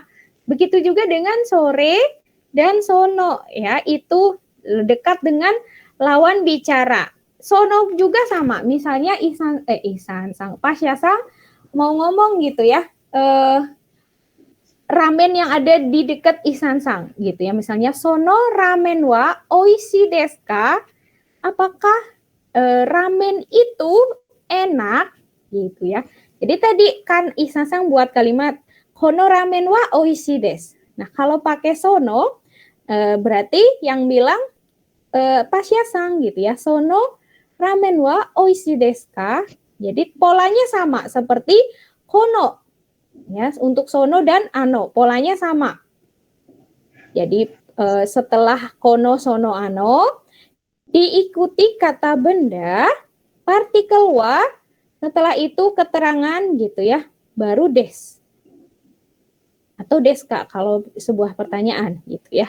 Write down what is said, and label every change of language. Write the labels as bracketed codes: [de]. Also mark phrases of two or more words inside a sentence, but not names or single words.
[id] Begitu juga dengan sore dan sono, ya itu dekat dengan lawan bicara. Sono juga sama, misalnya Ihsan sang Pasya-san mau ngomong gitu ya, ramen yang ada di dekat Ihsan sang gitu ya, misalnya [ja] そのラーメンはおいしいですか? [id] Apakah ramen itu enak gitu ya. Jadi tadi kan Ihsan sang buat kalimat [ja] このラーメンはおいしいです. [id] Nah, kalau pakai sono berarti yang bilang Pasya-san gitu ya. [ja] そのラーメンはおいしいですか? [id] Jadi polanya sama seperti kono. Ya, untuk sono dan ano polanya sama. Jadi setelah [ja] この その あの [id] diikuti kata benda partikel wa, setelah itu keterangan gitu ya, baru des atau deska kalau sebuah pertanyaan gitu ya.